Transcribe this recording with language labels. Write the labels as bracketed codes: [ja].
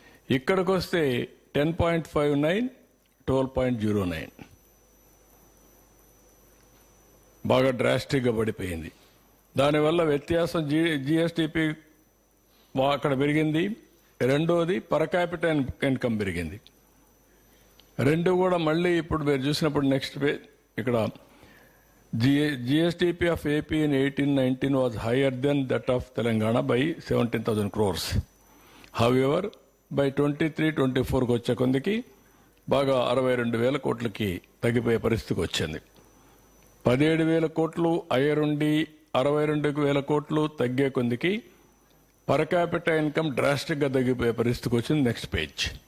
[te] ఇక్కడికి వస్తే 10.59, 12.09 బాగా డ్రాస్టిక్గా పడిపోయింది. దానివల్ల వ్యత్యాసం జీఎస్టీపీ అక్కడ పెరిగింది. రెండోది పర్ క్యాపిటల్ ఇన్కమ్ పెరిగింది. రెండు కూడా మళ్ళీ ఇప్పుడు మీరు చూసినప్పుడు నెక్స్ట్ ఇక్కడ [en] GSTP of AP in 18-19 was higher than that of Telangana by 17,000 crores. However, by [te] 23-24 వచ్చే కొందికి బాగా 62,000 కోట్లకి తగ్గిపోయే పరిస్థితికి వచ్చింది. 17,000 కోట్లు అయ్యరుండి 62,000 కోట్లు తగ్గే కొందికి పర్ క్యాపిటల్ ఇన్కమ్ డ్రాస్టిక్గా తగ్గిపోయే పరిస్థితికి వచ్చింది. Next page.